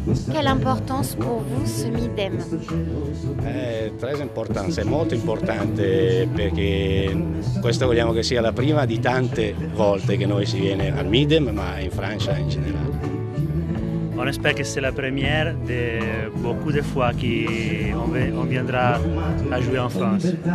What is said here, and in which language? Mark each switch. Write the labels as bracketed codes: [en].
[fr] Quelle importance pour vous ce MIDEM? [it] È très importante, è molto importante perché questo vogliamo che sia la prima di tante volte che noi si viene al MIDEM, ma in Francia in generale. [fr] On espère que c'est la première de beaucoup de fois qu'on viendra à jouer en France.